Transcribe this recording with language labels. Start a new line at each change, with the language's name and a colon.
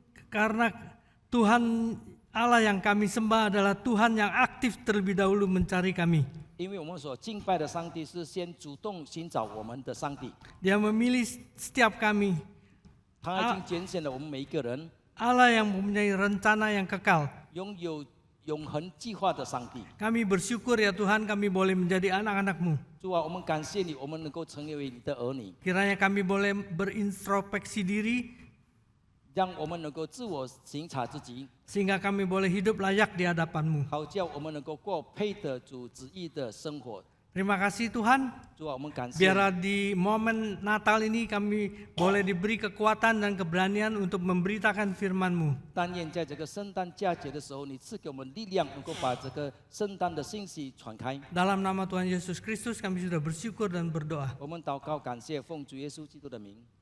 Indonesian: karena Tuhan Allah yang kami sembah adalah Tuhan yang aktif terlebih dahulu mencari kami.
Chinese: 因为我们所敬拜的上帝是先主动寻找我们的上帝，
Indonesian: Dia memilih setiap kami.
Chinese: 他已经拣选了我们每一个人，
Indonesian: Allah yang mempunyai rencana yang kekal.
Chinese: 拥有永恒计划的上帝。
Indonesian: Kami bersyukur ya Tuhan, kami boleh menjadi anak-anak-Mu.
Chinese: 主啊，我们感谢你，我们能够成为你的儿女，
Indonesian: Kiranya kami boleh berintrospeksi diri
Chinese: 让我们能够自我省察自己，
Indonesian: sehingga kami boleh hidup layak di hadapan-Mu.
Chinese: 好叫我们能够过配得主旨意的生活。
Indonesian: Terima kasih Tuhan.
Chinese: 主啊，我们感谢你。
Indonesian: Biarlah di momen Natal ini kami boleh diberi kekuatan dan keberanian untuk memberitakan firman-Mu.
Chinese: 但愿在这个圣诞佳节的时候，你赐给我们力量，能够把这个圣诞的信息传开。
Indonesian: Dalam nama Tuhan Yesus Kristus kami sudah bersyukur dan berdoa.
Chinese: 我们祷告，感谢奉主耶稣基督的名，